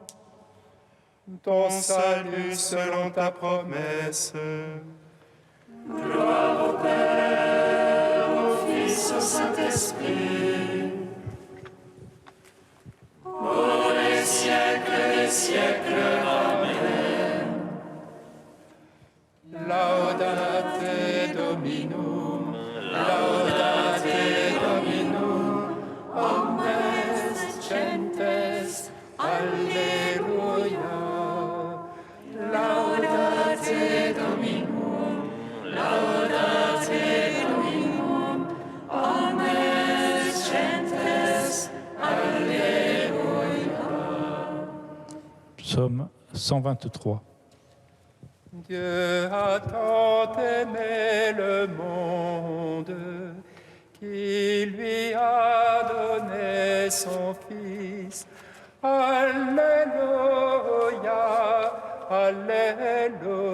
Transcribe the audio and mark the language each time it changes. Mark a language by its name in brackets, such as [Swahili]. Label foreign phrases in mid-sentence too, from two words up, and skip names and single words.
[French] Ton salut selon ta promesse. Gloire au Père, au Fils, au Saint-Esprit. Pour les siècles des siècles. Amen. [Latin] Laudate Dominum, laudate Dominum, omnes gentes, Alleluia. Laudate Dominum, laudate Dominum, omnes gentes, Alleluia. [French] Psaume 123. Dieu a tant aimé le monde qu'il lui a donné son Fils. Alléluia, Alléluia.